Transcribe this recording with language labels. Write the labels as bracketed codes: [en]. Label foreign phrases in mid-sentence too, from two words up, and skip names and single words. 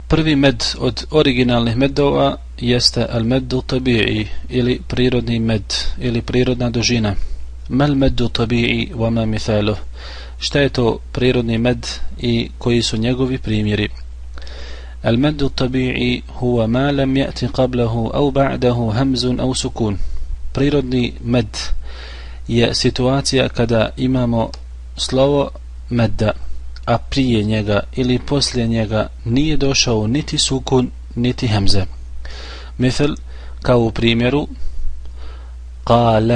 [bs] Prvi med od originalnih medova jeste [ar] المد الطبيعي [bs] ili prirodni med ili prirodna dužina. [ar] ما المد الطبيعي وما مثاله. [bs] Šta je to prirodni med i koji su njegovi primjeri? [ar] المد الطبيعي هو ما لم يأت قبله أو بعده همز أو سكون. [bs] Prirodni med je situacija kada imamo slovo medda, a prije njega ili poslije njega nije došao niti sukun niti hemze. Misal, kao u primjeru qala.